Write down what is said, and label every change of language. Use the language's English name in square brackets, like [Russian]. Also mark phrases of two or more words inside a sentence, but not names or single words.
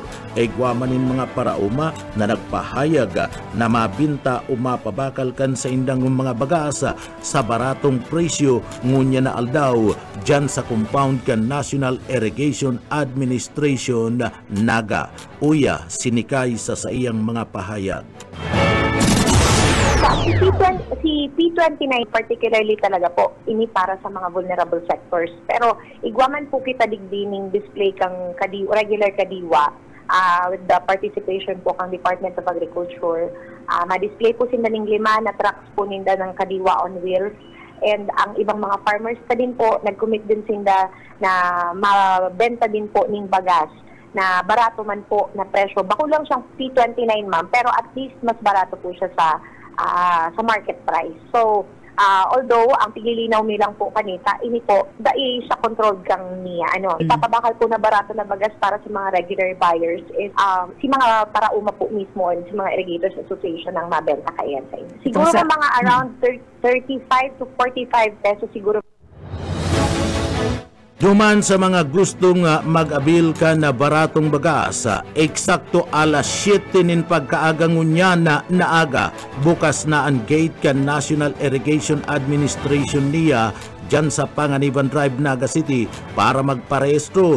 [Bikol] Igwamanin mga parauma na nagpahayag na mabinta o mapabakal kan sa indang mga bagasa sa baratong presyo ngunya na aldaw dyan sa compound kan National Irrigation Administration Naga. Uya sinikay sa iyang mga pahayag. Si P29 particularly talaga po, ini para sa mga [English] vulnerable sectors. [Bikol] Pero igwaman po kita digdining display kang regular kadiwa [English] with the participation [Bikol] po kang Department of Agriculture. Ma-display po sinda ng 5 na trucks po ninda ng kadiwa [English] on wheels. [Bikol] And ang ibang mga farmers pa din po, nag-commit din sinda na mabenta din po ng bagas na barato man po na presyo. Bako lang siyang P29 ma'am, pero at least mas barato po siya sa [English] market price. [Bikol] So, Although, ang pigilinaw nilang po kanita, ini po, dai sa controlled kang niya. Ipapabakal po na barato na bagas para sa mga [English] regular buyers [Bikol] is si mga parauma po mismo, si mga Irrigators Association ang mabenta kayan sa inyo. Siguro mga [English] around 35 to 45 pesos [Bikol] siguro. Duman sa mga gustong mag-abil ka na baratong bagas, eksakto alas 7 nin pagkaagangunya na naaga, bukas na ang gate kan National Irrigation Administration niya dyan sa Panganiban Drive, Naga City para magparehistro.